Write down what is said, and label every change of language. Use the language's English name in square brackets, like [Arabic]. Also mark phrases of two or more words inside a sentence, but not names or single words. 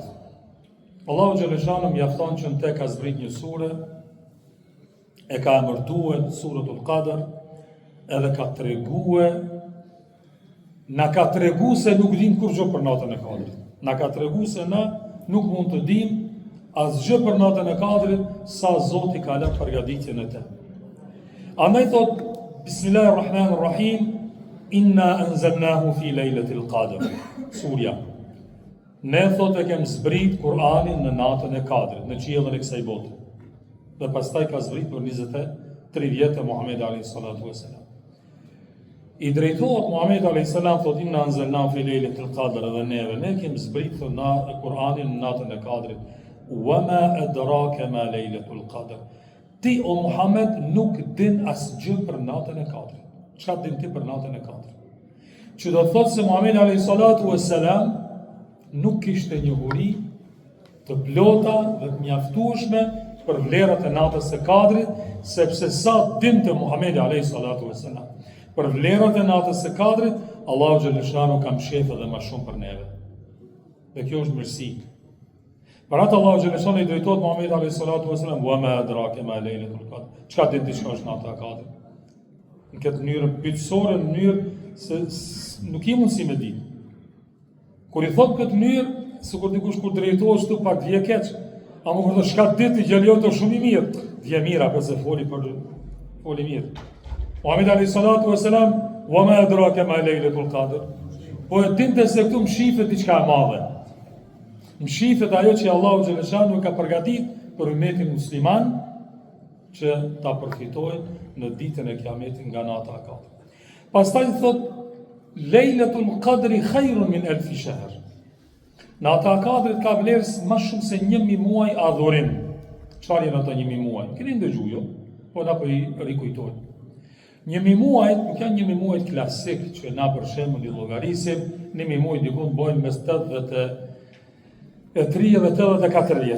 [Arabic] الله جل شأنه [Albanian] mjafton që në te ka zbrit një sure, e ka emërtuar Suratul Qadr, edhe ka treguar, na ka tregu se nuk dim kurrë për natën e Kadrit. Na ka tregu se na nuk mund të dim asgjë për natën e Kadrit sa Zoti ka lënë përgatitjen e te. Andaj thot [Arabic] بسم الله الرحمن الرحيم، إنا أنزلناه في ليلة القدر. [Albanian] Surja. Ne thot e kem zbrit Kur'anin në natën e Kadrit, në qiellin e kësaj bote. Dhe pastaj ka zbrit për 23 vjetë Muhamedi [Arabic] عليه الصلاة والسلام. [Albanian] I drejtohet Muhamedi [Arabic] عليه السلام [Albanian] thot [Arabic] إنا أنزلناه في ليلة القدر, [Albanian] dhe ne kem zbrit në Kur'anin në natën e Kadrit. [Arabic] وما أدراك ما ليلة القدر. [Albanian] Ti o Muhammed nuk din asgjë për natën e Kadrit. Çfarë din ti për natën e Kadrit? Që do thotë se Muhamedi [Arabic] عليه الصلاة والسلام [Albanian] nuk kishte njohuri të plota dhe të mjaftueshme për vlerat e natës së Kadrit, sepse sa dinte Muhamedi [Arabic] عليه الصلاة والسلام [Albanian] për vlerat e natës së Kadrit, [Arabic] الله جل شأنه [Albanian] ka mshef edhe më shumë për neve. Dhe kjo është mirësi. Për atë [Arabic] الله جل شأنه [Albanian] i drejtohet Muhamedi [Arabic] عليه الصلاة والسلام, وما أدراك ما ليلة القدر. [Albanian] Çka din ti çka është nata e Kadrit? Në këtë mënyrë pyetësore, në mënyrë se nuk i mundsi me ditë. Kur i thot këtë mënyrë, sikur dikush kur drejtohesh tu pak vje keq, ama kur të shka ditë i gjallë të shumë i mirë, vje mirë apo se foli mirë. [Arabic] محمد عليه الصلاة والسلام، وما أدراك ما ليلة القدر. [Albanian] Po e dinte se këtu më shifet diçka e madhe. Më shifet ajo që [Arabic] الله جل شأنه [Albanian] ka përgatit për ummetin musliman, që ta përfitojnë në ditën e Kiametit nga nata e Kadrit. Pastaj thot [Arabic] ليلة القدر خير من ألف شهر. [Albanian] Nata e Kadrit ka vlerë më shumë se 1000 muaj adhurim. Çfarë janë ato 1000 muaj? Keni ndëgjuar jo? Po na po i rikujtoj. 1000 muaj nuk janë 1000 muaj klasik që na për shembull i llogarisim, 1000 muaj diku bëjnë mes 80 e 3 dhe 84 vjeç.